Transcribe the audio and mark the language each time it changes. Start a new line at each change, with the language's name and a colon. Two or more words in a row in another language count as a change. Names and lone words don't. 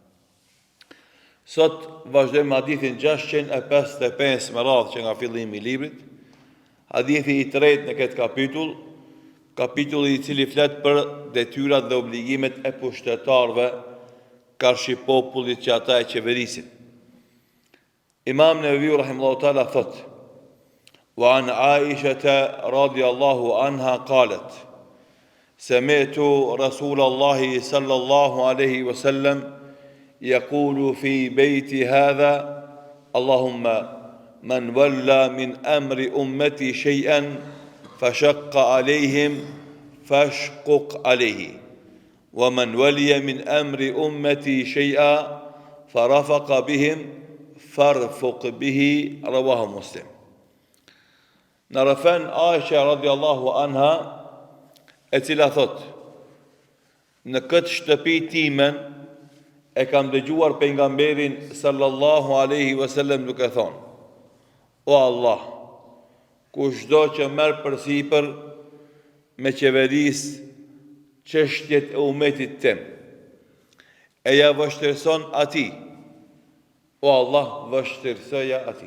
Albanian: Sot vazhdojmë hadithin 655 me radhë që nga fillimi i librit. Hadithi i tretë në këtë kapitulli i cili flet për detyrat dhe obligimet e pushtetarëve karshi popullit që ata e qeverisin. Imam Neveviu
Arabic: رحمه الله تعالى
Albanian: thot:
Arabic: "وعن عائشة رضي الله عنها قالت: سمعت رسول الله صلى الله عليه وسلم يقول في بيتي هذا اللهم من ولى من أمر أمتي شيئا فشق عليهم فاشقق عليه ومن ولي من أمر أمتي شيئا فرفق بهم فارفق به رواه مسلم.
Albanian: Narafan Aisha
Arabic: رضي الله عنها,
Albanian: e cila thot: në këtë shtëpi timen e kam dëgjuar pejgamberin
Arabic: صلى الله عليه وسلم
Albanian: duke thonë: O Allah, kushdo që merr përsipër me qeveris çështjet e umetit tim, e ja vështirëson ati, o Allah, vështirësoja ati.